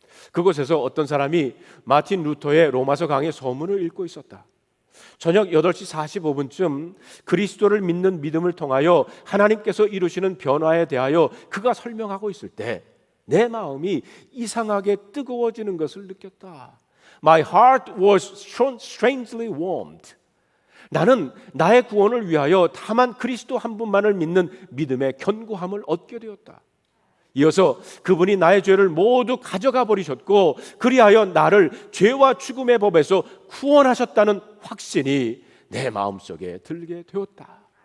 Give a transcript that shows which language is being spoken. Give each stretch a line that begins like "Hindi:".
Korean: 그곳에서 어떤 사람이 마틴 루터의 로마서 강의 서문을 읽고 있었다. 저녁 8시 45분쯤 그리스도를 믿는 믿음을 통하여 하나님께서 이루시는 변화에 대하여 그가 설명하고 있을 때 내 마음이 이상하게 뜨거워지는 것을 느꼈다.
English: My heart was strangely warmed.
Korean: 나는 나의 구원을 위하여 다만 그리스도 한 분만을 믿는 믿음의 견고함을 얻게 되었다. 이어서 그분이 나의 죄를 모두 가져가 버리셨고 그리하여 나를 죄와 죽음의 법에서 구원하셨다는 확신이 내 마음속에 들게 되었다.